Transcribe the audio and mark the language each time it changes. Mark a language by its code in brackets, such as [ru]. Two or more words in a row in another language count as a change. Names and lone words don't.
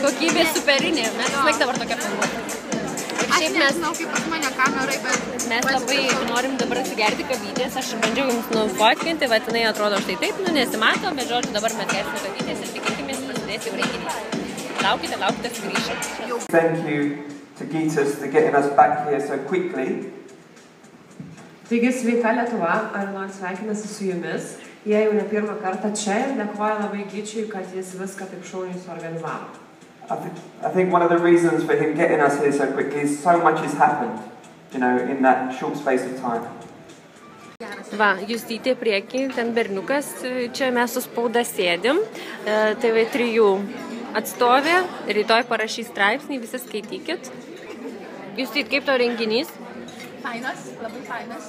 [lt] Kokybė superinė, mes laik dabar tokia filmuoti. Aš nežinau, kaip pas mane kamerai, bet... Mes labai norim dabar atsigerti kavytės, aš bandžiau jums nufotkinti, bet jinai atrodo štai taip, nesimato, bet žodžiu dabar mes gersime kavytės ir tikėkimės prasidės jau renginys. Laukite, sugrįšim. [en] Thank you to Gytis for getting us back here so quickly. [lt] Taigi sveika Lietuva, ar nors sveikinasi su jumis. Jie jau ne pirmą kartą čia ir dėkoja labai Gyčiui, kad jis viską taip šauniai suorganizavo. [en] I think one of the reasons for him getting us here so quickly is so much has happened, you know, in that short space of time. [lt] Va, Justytė priekį, ten berniukas, čia mes su spauda sėdim, TV3 atstovė, rytoj parašys straipsnį, visi skaitykit. Justyt, kaip tau renginys? Fainas, labai fainas.